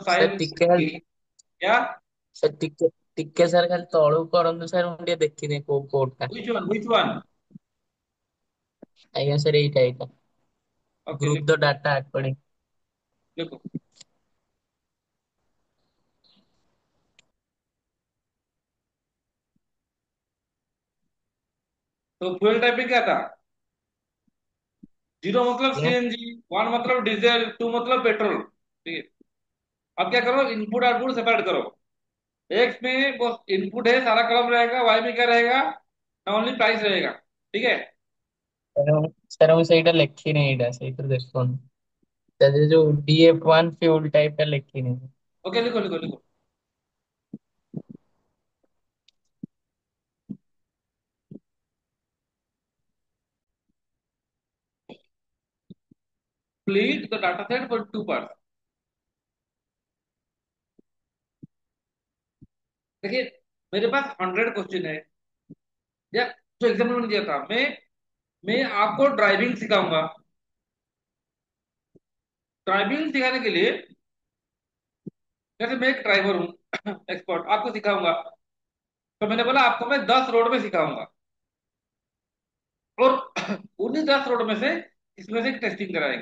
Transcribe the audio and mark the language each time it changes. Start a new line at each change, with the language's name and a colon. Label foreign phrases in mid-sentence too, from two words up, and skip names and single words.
Odia: ସାର୍
Hindi: साइंस।
Odia: ଟିକେ ଖାଲି
Hindi: क्या,
Odia: ସାର୍ ଟିକେ ଟିକେ ସାର୍ ଖାଲି ତଳକୁ କରନ୍ତୁ ସାର୍, ମୁଁ ଟିକେ ଦେଖିନି କୋଉ କୋଡଟା।
English: which one,
Odia: ଆଜ୍ଞା ସାର୍ ଏଇଟା ଏଇଟା।
Hindi: ओके
Odia: ଗ୍ରୁପ
Hindi: लिखो,
English: the data according.
Hindi: लिखो। तो
English: fuel type
Hindi: में क्या था, जीरो मतलब सीएनजी, वन मतलब डीजल, टू मतलब पेट्रोल, ठीक है। अब क्या करो,
English: input output separate
Hindi: करो। एक्स में वो इनपुट है सारा कॉलम रहेगा, वाई में क्या रहेगा ना,
English: only price
Hindi: रहेगा, ठीक है।
Odia: ସାର୍ ମୁଁ ସେଇଟା ଲେଖିନି, ଏଇଟା ସେଇଥିରେ ଦେଖନ୍ତୁ। ତା ଦେହରେ ଯୋଉ DF1
English: fuel type
Odia: ଟା ଲେଖିନି।
Hindi: ओके लिखो लिखो लिखो,
English: split the data set for two parts।
Hindi: देखिए, मेरे पास 100 क्वेश्चन है, या जो एग्जाम्पल मैंने दिया था, मैं आपको ड्राइविंग सिखाऊंगा। ड्राइविंग सिखाने के लिए, जैसे मैं एक ड्राइवर हूँ एक्सपर्ट, आपको सिखाऊंगा, तो मैंने बोला आपको मैं 10 रोड में सिखाऊंगा, और उन्हीं 10 रोड में से इसमें से टेस्टिंग कराएंगे।